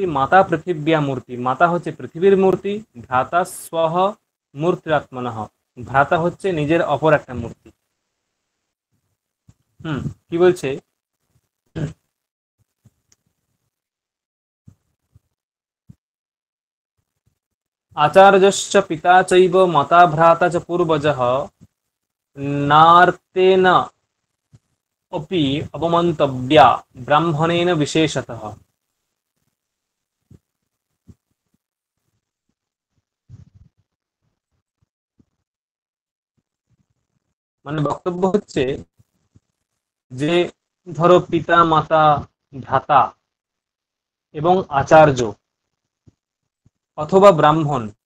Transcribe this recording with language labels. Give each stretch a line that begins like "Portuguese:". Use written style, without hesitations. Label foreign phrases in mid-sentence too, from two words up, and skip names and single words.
Sanskrit: মাতা পৃথিব্যা মূর্তি,
Bangla: মাতা হচ্ছে পৃথিবীর মূর্তি।
Sanskrit: ভ্রাতা স্বহ মূর্তিরাত্মনঃ,
Bangla: ভ্রাতা হচ্ছে নিজের অপর একটা মূর্তি। কি বলছে?
Sanskrit: আচার্যশ্চ পিতা চৈব মাতা ভ্রাতা চ পূর্বজঃ নার্তেন অপি অবমন্তব্যা ব্রাহ্মণেন বিশেষতঃ।
Bangla: মানে বক্তব্য হচ্ছে যে ধরো পিতা মাতা ভ্রাতা এবং আচার্য অথবা ব্রাহ্মণ,